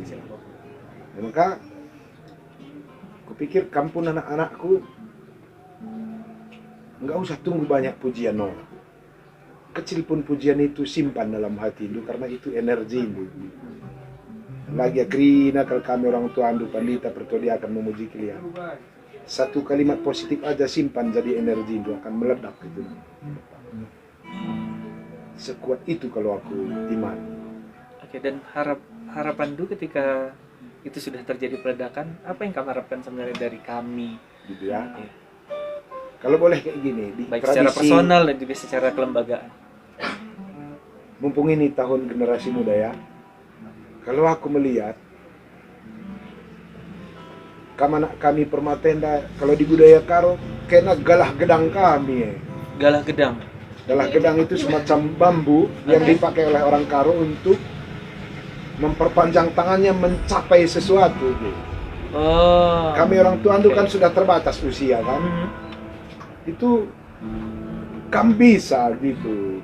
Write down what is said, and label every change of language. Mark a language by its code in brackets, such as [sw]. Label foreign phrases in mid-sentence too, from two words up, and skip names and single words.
[id] Ya, maka kupikir kampung anak-anakku nggak usah tunggu banyak pujian orang. Kecil pun pujian itu simpan dalam hati itu, karena itu energi itu. Lagi akrina kalau kami orang tua andu pandita pertua dia akan memuji kalian. Satu kalimat positif aja simpan jadi energi itu akan meledak itu. Sekuat itu kalau aku iman. Oke, dan harapan Du ketika itu sudah terjadi peledakan, apa yang kamu harapkan sebenarnya dari kami? Gitu ya. Kalau boleh kayak gini, di Baik secara personal dan juga secara kelembagaan. Mumpung ini tahun generasi muda ya. Kalau aku melihat kami Permatenda, kalau di budaya Karo kena [btx] galah gedang [id] kami. [btx] Galah gedang. Galah gedang [id] itu semacam bambu yang dipakai oleh orang Karo untuk memperpanjang tangannya mencapai sesuatu. Oh. Kami orang tua itu kan sudah terbatas usia kan. itu kami bisa gitu.